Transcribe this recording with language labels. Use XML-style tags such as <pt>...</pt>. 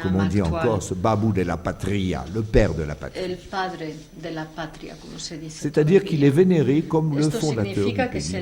<fr>Comme on dit encore, ce babou</fr> <es>de la patria,</es> <fr>le père de la patrie.</fr> <es>El padre de la patria, como se dice.</es> <fr>C'est-à-dire qu'il est vénéré comme le fondateur du pays.</fr>